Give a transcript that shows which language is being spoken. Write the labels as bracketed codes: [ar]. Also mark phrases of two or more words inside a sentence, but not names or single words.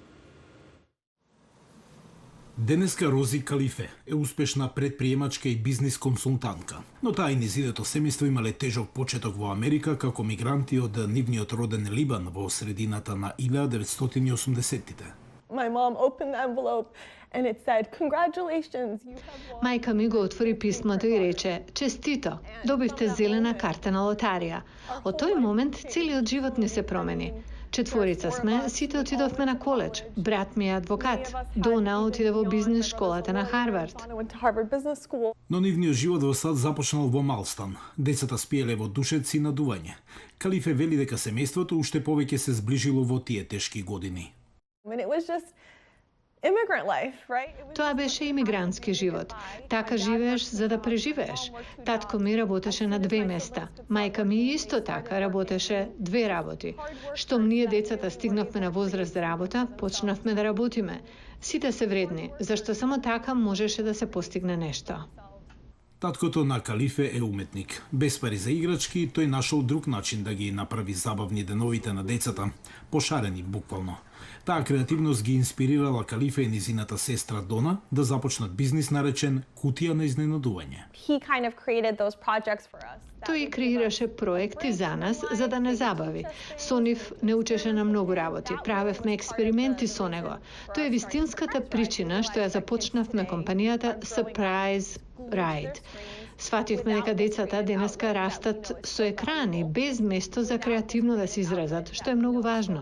[mk] Денеска Рози Калифе е успешна предприемачка и бизнис консултантка, но таа и низидето семејство имале тежок почеток во Америка како мигранти од нивниот роден Либан во средината на 1980-тите. [en] My mom opened the envelope and it said, "Congratulations, you have won." [mk] Мајка ми го отвори писмото и рече: "Честито, добивте зелена карта на лотарија." Од тој момент целиот живот ни се промени. Четворица сме, сите отидовме на коледж. Брат ми е адвокат. Дона отиде во бизнис школата на Харвард. [en] I went to Harvard Business School. [mk] Но нивниот живот во САД започнал во мал стан. Децата спиеле во душец и надување. Калифе вели дека семејството уште повеќе се зближило во тие тешки години. [en] And it was just immigrant life, right? It was [mk] Тоа беше имигрантски живот. Така живееш за да преживееш. Татко ми работеше на 2 места. Мајка ми исто така работеше 2 работи. Штом ние децата стигнавме на возраст за работа, почнавме да работиме. Сите се вредни, зашто само така можеше да се постигне нешто. Таткото на Калифе е уметник. Без пари за играчки, тој нашол друг начин да ги направи забавни деновите на децата, пошарени буквално. Таа креативност ги инспирирала Калифе и низината сестра Дона да започнат бизнис наречен Кутија на изненадување. [en] he kind of created those projects for us. [mk] Тој креираше проекти за нас, за да не забави. Со нив не учеше на многу работи, правевме експерименти со него. Тоа е вистинската причина што ја започнавме компанијата Surprise Ride. Свативме дека децата денеска растат со екрани, без место за креативно да се изразат, што е многу важно.